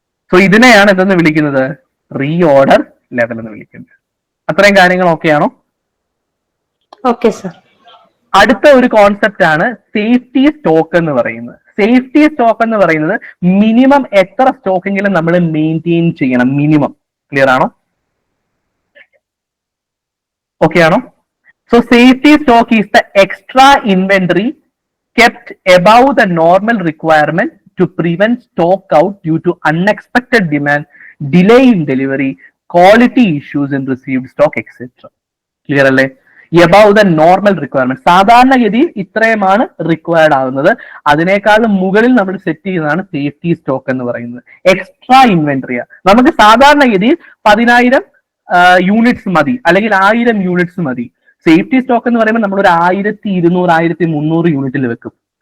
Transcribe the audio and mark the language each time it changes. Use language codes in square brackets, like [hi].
[ml] So ഇതിനെയാണ് എന്തെന്ന് വിളിക്കുന്നത്? റീ ഓർഡർ ലെവൽ എന്ന് വിളിക്കുന്നത്. അത്രയും കാര്യങ്ങൾ ഓക്കെ ആണോ? Okay sir. അടുത്ത ഒരു കോൺസെപ്റ്റ് ആണ് സേഫ്റ്റി സ്റ്റോക്ക് എന്ന് പറയുന്നത്. സേഫ്റ്റി സ്റ്റോക്ക് എന്ന് പറയുന്നത് മിനിമം എത്ര സ്റ്റോക്കെങ്കിലും നമ്മൾ മെയിൻറ്റെയിൻ ചെയ്യണം, മിനിമം. ക്ലിയർ ആണോ? ഓക്കെ ആണോ? [en] So safety stock is the extra inventory kept above the normal requirement to prevent stock out due to unexpected demand, delay in delivery, quality issues in received stock, etc. Clear [ml] അല്ലേ? [en] Above the normal requirement. [ml] സാധാരണഗതിയിൽ ഇത്രയുമാണ് required ആകുന്നത്. അതിനേക്കാളും മുകളിൽ നമ്മൾ set ചെയ്യുന്നതാണ് safety stock എന്ന് പറയുന്നത്. എക്സ്ട്രാ ഇൻവെന്ററിയ. നമുക്ക് സാധാരണഗതിയിൽ 10,000 യൂണിറ്റ്സ് മതി, അല്ലെങ്കിൽ 1000 യൂണിറ്റ്സ് മതി. സേഫ്റ്റി സ്റ്റോക്ക് എന്ന് പറയുമ്പോൾ നമ്മൾ ഒരു 1200 1300 യൂണിറ്റിൽ വെക്കും.